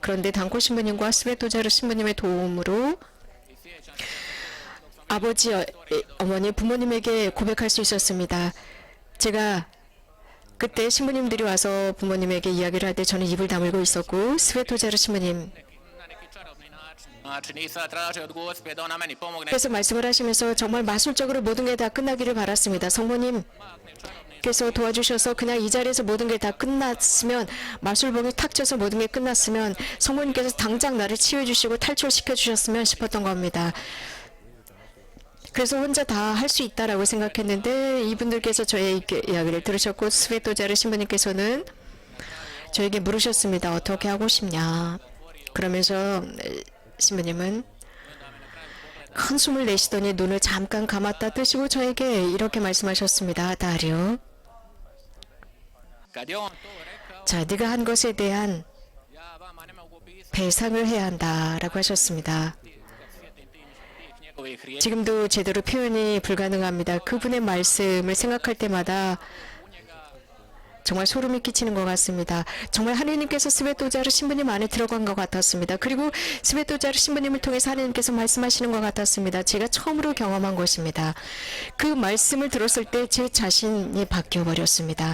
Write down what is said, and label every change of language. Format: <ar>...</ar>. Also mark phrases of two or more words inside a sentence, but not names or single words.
<ko>그런데 단코 신부님과 스베토자르 신부님의 도움으로 아버지, 어머니, 부모님에게 고백할 수 있었습니다. 제가 그때 신부님들이 와서 부모님에게 이야기를 할 때 저는 입을 다물고 있었고 스베토자르 신부님</ko> <hr>način i sad traže od Gospe da ona meni pomogne.</hr> <ko>그래서 말씀을 하시면서 정말 마술적으로 모든 게 다 끝나기를 바랐습니다. 성모님께서 도와주셔서 그냥 이 자리에서 모든 게 다 끝났으면, 마술봉이 탁 쳐서 모든 게 끝났으면 성모님께서 당장 나를 치유해 주시고 탈출시켜 주셨으면 싶었던 겁니다. 그래서 혼자 다 할 수 있다라고 생각했는데 이분들께서 저의 이야기를 들으셨고 스베토자르 신부님께서는 저에게 물으셨습니다. 어떻게 하고 싶냐. 그러면서 신부님은 큰 숨을 내쉬더니 눈을 잠깐 감았다 뜨시고 저에게 이렇게 말씀하셨습니다. 다리오,</ko> <hr>Kad je on to rekao,</hr> <ko>자, 네가 한 것에 대한</ko> <hr>ja vama ne mogu pisati</hr> <ko>배상을 해야 한다라고 하셨습니다.</ko> <hr>njegovih riječi.</hr> <ko>지금도 제대로 표현이 불가능합니다. 그분의 말씀을 생각할 때마다 정말 소름이 끼치는 것 같습니다. 정말 하느님께서 스베토자르 신부님 안에 들어간 것 같았습니다. 그리고 스베토자르 신부님을 통해서 하느님께서 말씀하시는 것 같았습니다. 제가 처음으로 경험한 것입니다. 그 말씀을 들었을 때 제 자신이 바뀌어버렸습니다.</ko>